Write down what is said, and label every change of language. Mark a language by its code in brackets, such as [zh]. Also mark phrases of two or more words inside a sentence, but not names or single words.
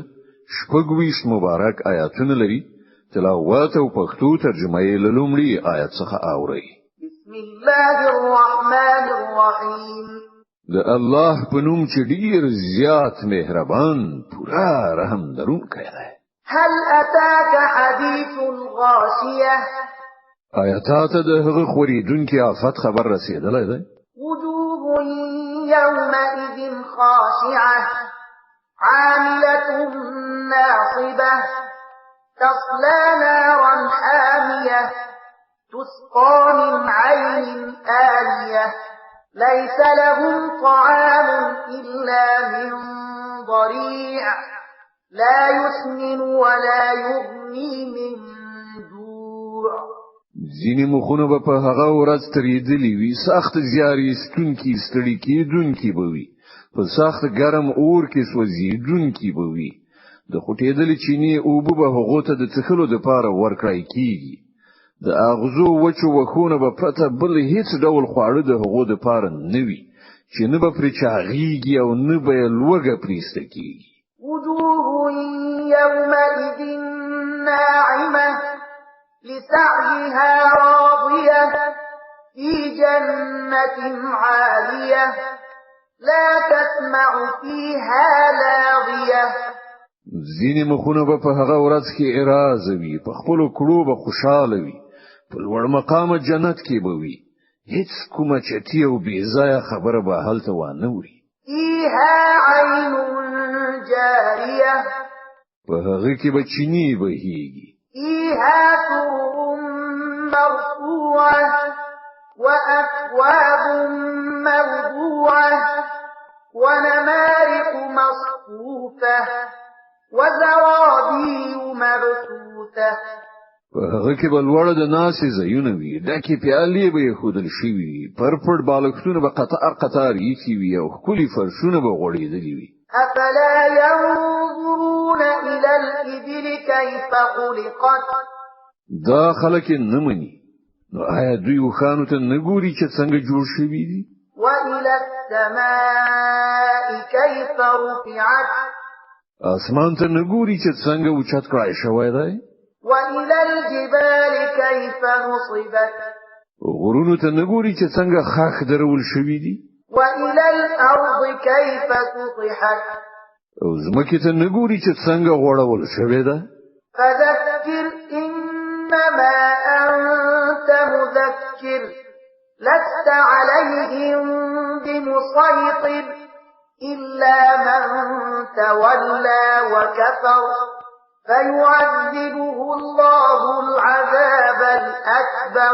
[ps] شپږویش مبارک آیاتونه لري. تلاوت او پښتو ترجمه یې له لومړي آیت څخه اوري. [ar] بسم الله الرحمن الرحیم. [ps] د الله په نوم چې ډیر زیات مهربان پورا رحم درونکی دی. [ar] هل اتاك حديث الغاشيه؟ [ps] آیاتات د هغه خوریدونکي آفت خبر رسیدلی دی. [ar] وجوه يومئذ خاشعه عاملة ناصبة تصلى نارا حامية تسقى من عين آنية ليس لهم طعام إلا من ضريع لا يسمن ولا يغني من جوع. [ps] ځینې مخونه به په هغه ورځ تریدلی وي، سخت زیارې ستونکي ستړي کېدونکي به وي، په سخت ګرم اور کې سوځېدونکي به وي. د خوټېدلې چینې اوبه به هغو ته د څښلو دپاره ورکړای کېږي. د اغزو وچو وښونه به پرته بل هیڅ ډول خواړه د هغو دپاره نه وي چې نه به پرې چاغېږي او نه به یې لوږه پرېسته کېږي. [ar] وجوه يومئذ ناعمة لسعيها راضية في جنة عالية لا تسمع فيها لاغية. [ps] ځینې مخونه به په هغه ورځ کې اراز وي، په خپلو کړو به خوشاله وي، په لوړ مقامه جنت کې به وي. هیڅ کومه چټي او بې ځایه خبره به هلته وانه وي. [ar] فيها عين جارية [ps] په هغه کې به چینې بهیږي. [ar] فيها سرر مرفوعة وأكواب موضوعة ونمارق مصفوفة وزرابي مبثوثة. [ps] په هغه کې به لوړ د ناسې ځایونه وي، ډکې پیالې به ایښودل شوي وي، پړپړ بالښتونه به قطار قطار ایښي وي او ښکلي فرشونه به غوړېدلي وي. [ar] أفلا ينظرون إلى الإبل كيف خلقت؟ [ps] دا خلک نه مني، نو آیا دوی وښانو ته نه ګوري چې څنګه جوړ شوي دي؟ [ar] وإلى السماء كيف رفعت؟ [ps] اسمان ته نه ګوري چې څنګه اوچت کړای شوی دی؟ [ar] وإلى الجبال كيف نصبت؟ [ps] غرونو ته نه ګوري چې څنګه خاخ درول شوي دي؟ [ar] وإلى الأرض كيف سطحت؟ [ps] او ځمکې ته نه ګوري چې څنګه غوړول شوې ده؟ [ar] فذكر إنما أنت مذكر لست عليهم بمسيطر إلا من تولى وكفر فيعذبه الله العذاب الأكبر.